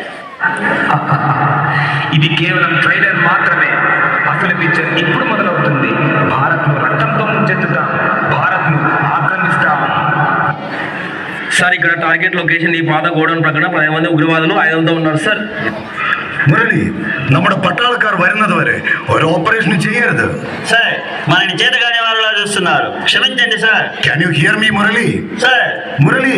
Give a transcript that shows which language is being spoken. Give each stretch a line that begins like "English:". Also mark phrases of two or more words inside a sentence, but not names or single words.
Telugu: ఇది కేవలం ట్రైలర్ మాత్రమే. అసలు పిక్చర్ ఇప్పుడు మొదలవుతుంది. భారత్ను రక్తంతో ముంచెత్తుతాం, భారత్ను ఆక్రమిస్తాం. సార్, ఇక్కడ
English: target location
Telugu: ఈ పాత గోడౌన్ ప్రక్కన 10 మంది ఉగ్రవాదులు ఆయుధంతో ఉన్నారు సార్.
Malayalam: മുരളി, നമ്മുടെ പട്ടാളക്കാർ വരുന്നത് വരെ ഒരു ഓപ്പറേഷൻ ചെയ്യരുത്.
Telugu: సార్, మనని చేతగానే వాళ్ళ చూస్తున్నారు, క్షమించండి సార్.
English: Can you hear me,
Telugu: మురళి? సార్, మురళి